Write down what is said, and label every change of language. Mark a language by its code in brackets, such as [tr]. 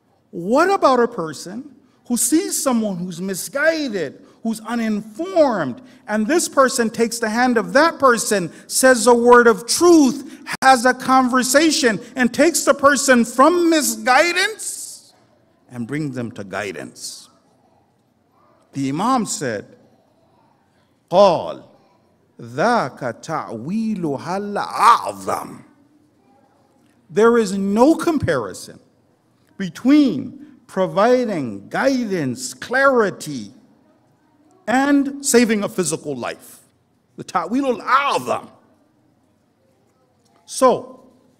[en] What about a person who sees someone who's misguided, who's uninformed, and this person takes the hand of that person, says a word of truth, has a conversation, and takes the person from misguidance and brings them to guidance? The Imam said, [ar] قال ذاك تعويلها الأعظم. [en] There is no comparison between providing guidance, clarity, and saving a physical life. The ta'wil al-a'zam. So,